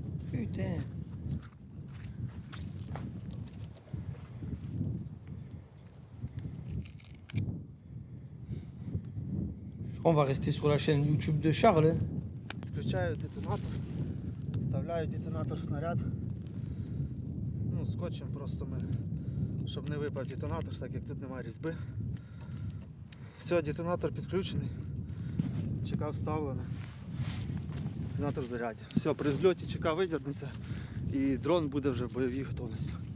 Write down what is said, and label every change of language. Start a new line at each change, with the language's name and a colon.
French: Putain. On va rester sur la chaîne YouTube de Charles. Hein.
Russian: Включаю детонатор, вставляю детонатор в снаряд.
Ukrainian: Ну, скотчем просто ми, щоб не випав детонатор, так як тут немає різьби. Все, детонатор підключений. ЧК вставлено. Детонатор в заряді. Все, при зльоті ЧК видернеться і дрон буде вже в бойовій готовності.